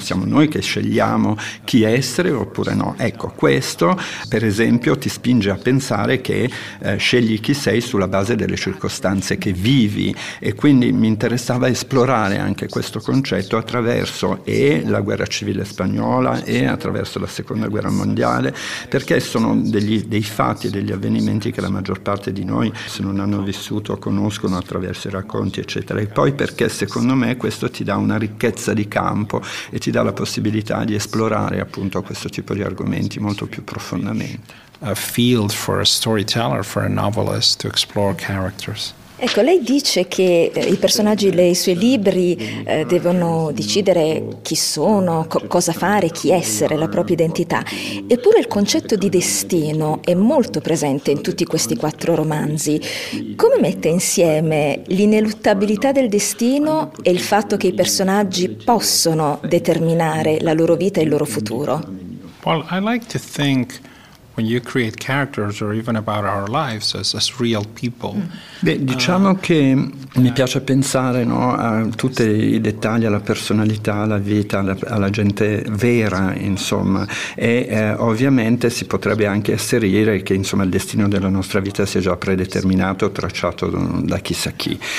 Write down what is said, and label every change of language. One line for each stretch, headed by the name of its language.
Italian: Siamo noi che scegliamo chi essere oppure no. Ecco, questo per esempio ti spinge a pensare che scegli chi sei sulla base delle circostanze che vivi, e quindi mi interessava esplorare anche questo concetto attraverso e la guerra civile spagnola e attraverso la Seconda Guerra Mondiale, perché sono degli dei fatti e degli avvenimenti che la maggior parte di noi, se non hanno vissuto, conoscono attraverso i racconti, eccetera. E poi perché secondo me questo ti dà una ricchezza di campo e ti dà la possibilità di esplorare appunto questo tipo di argomenti molto più profondamente.
English: A field for a storyteller, for a novelist to explore characters.
Italian: Ecco, lei dice che i personaggi dei suoi libri devono decidere chi sono, cosa fare, chi essere, la propria identità. Eppure il concetto di destino è molto presente in tutti questi quattro romanzi. Come mette insieme l'ineluttabilità del destino e il fatto che i personaggi possono determinare la loro vita e il loro futuro?
English: Well, I like to think when you create characters or even about our lives as real people.
Italian: Beh, diciamo che mi piace pensare, no, a tutti i dettagli, alla personalità, alla vita, alla gente vera, insomma, e ovviamente si potrebbe anche asserire che insomma il destino della nostra vita sia già predeterminato, tracciato da chissà chi.